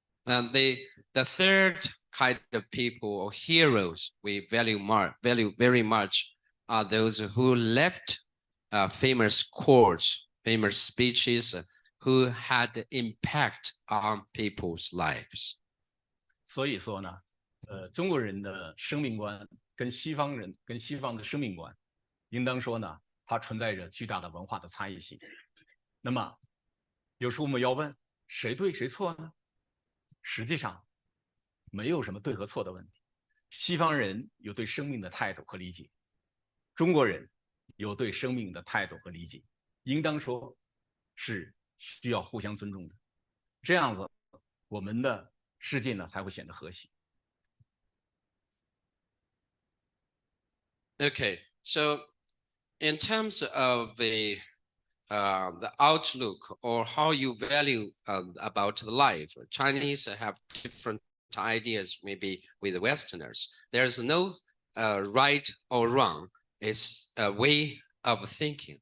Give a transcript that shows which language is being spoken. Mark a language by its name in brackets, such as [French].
[English] and the third kind of people or heroes we value very much are those who left famous quotes, famous speeches, who had impact on people's lives. [Chinese] 所以说呢，中国人的生命观跟西方的生命观，应当说呢，它存在着巨大的文化的差异性。那么，有时候我们要问谁对谁错呢？实际上，没有什么对和错的问题。西方人有对生命的态度和理解，中国人有对生命的态度和理解，应当说是需要互相尊重的。这样子，我们的世界呢才会显得和谐。 [English] Okay, so in terms of the outlook or how you value about life, Chinese have different ideas maybe with Westerners. There's no right or wrong. It's a way of thinking.